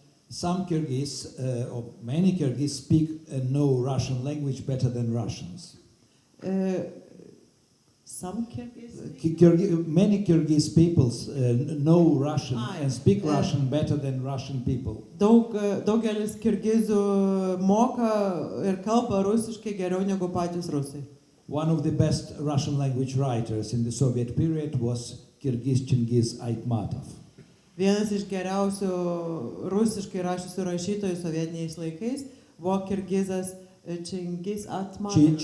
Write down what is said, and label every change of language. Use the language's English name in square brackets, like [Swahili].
[English] Some Kyrgyz, or many Kyrgyz speak and know Russian language better than Russians. Some Kirghiz? Many Kyrgyz peoples know Russian and speak Russian better than Russian people. [Lithuanian] Daugelis kirgizų moka ir kalba rusiškai geriau negu patys rusai. [English] One of the best Russian language writers in the Soviet period was Kyrgyz Chingiz Aitmatov. [Lithuanian] Vienas iš geriausių rusiškai rašysių rašytojų sovietiniais laikais buvo kirgizas Chingiz Aitmatovas.